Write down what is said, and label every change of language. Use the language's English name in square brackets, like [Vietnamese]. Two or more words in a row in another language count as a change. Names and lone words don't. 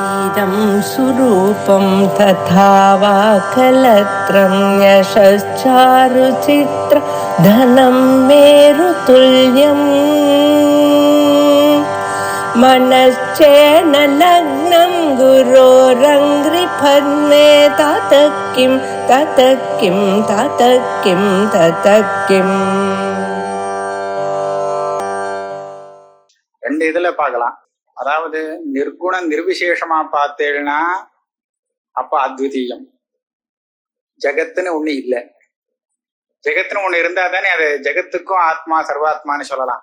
[Sanskrit] इदं सुरूपं तथा वा कलत्रं यशश्चारुचित्र धनं मेरुतुल्यम् मनश्चेन लग्नं गुरोरङ्घ्रिपद्मे ततः किं ततः किं ततः किं ततः किम्. [Tamil] ரெண்டு இதுல பார்க்கலாம். அதாவது நிர்குண நிர்விசேஷமா பார்த்தேன்னா அப்ப அத்விதீயம். ஜெகத்துன்னு ஒண்ணு இல்லை. ஜெகத்துன்னு ஒண்ணு இருந்தா தானே அது ஜெகத்துக்கும் ஆத்மா சர்வாத்மான்னு சொல்லலாம்.